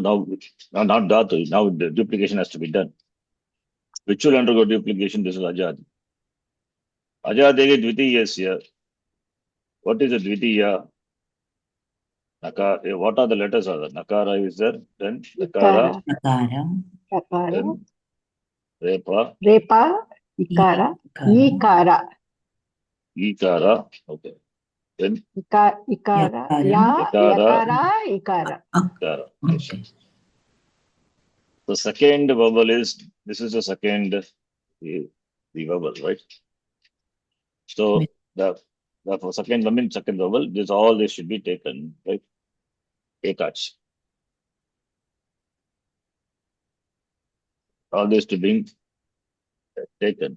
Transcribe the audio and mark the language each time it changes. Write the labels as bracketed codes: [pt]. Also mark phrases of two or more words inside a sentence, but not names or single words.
[en] Now, not Dhatu. Now the duplication has to be done. Which will undergo duplication? This is Ajadi. [sa] Ajadegi Dvitiyasya. [en] What is the Dvitiya? Nakara. What are the letters? Nakara is there. Then Nakara. Akara. Kakara. Then Repa. [sa] Repa. Ikara. Ikara. [en] Ikara. Okay. Then Ikara. Yakara. Ya. Yakara. [sa] Yakara. Ikara. [en] Ikara. Yes. Okay. The second vowel is, this is the second the vowel, right? So the for second vowel, all this should be taken, right? Ekach. All this to be taken.